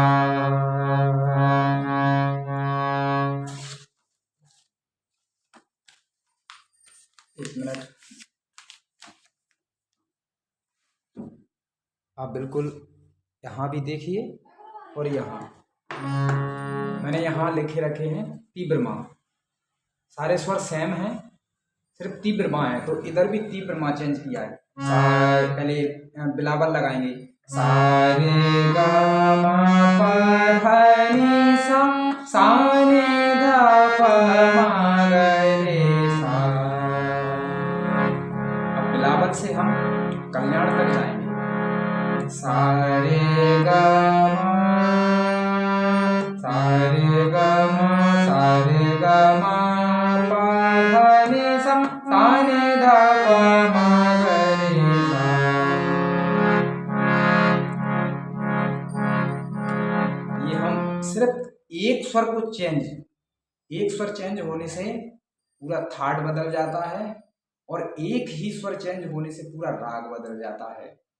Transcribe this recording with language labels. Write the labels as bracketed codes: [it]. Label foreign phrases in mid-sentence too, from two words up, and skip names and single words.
[hi] एक मिनट, आप बिल्कुल यहाँ भी देखिए, और यहाँ मैंने यहाँ लिखे रखे हैं तीव्र माँ, सारे स्वर सेम हैं, सिर्फ तीव्र माँ है। तो इधर भी तीव्र माँ चेंज किया है। सा, पहले बिलावल लगाएंगे, सा रे ग म प ध नि सा, सा नि ध प म ग रे सा। अब बिलावल से हम कल्याण तक जाएंगे, सा रे ग म, सा रे ग म, सा रे ग म प ध नि सा, सा नि ध प म ग रे सा। ये हम सिर्फ एक स्वर को चेंज, एक स्वर चेंज होने से पूरा थाट बदल जाता है, और एक ही स्वर चेंज होने से पूरा राग बदल जाता है।